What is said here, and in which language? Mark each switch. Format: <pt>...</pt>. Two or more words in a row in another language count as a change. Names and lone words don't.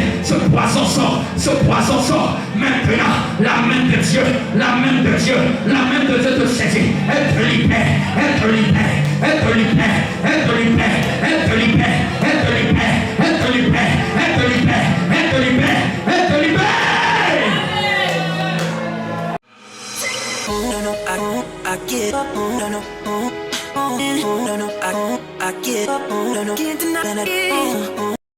<fr>Ce poison sort. Ce poison sort. Maintenant, la main de Dieu. La main de Dieu. La main de Dieu te saisit. Elle te libère. Elle te libère. Elle te libère. Elle te libère. Elle te libère. Elle te libère. Elle te libère. Elle te libère. Elle te libère. Elle te libère.</fr> <en>No, I get up. No, I get up. No, can't deny it.</en>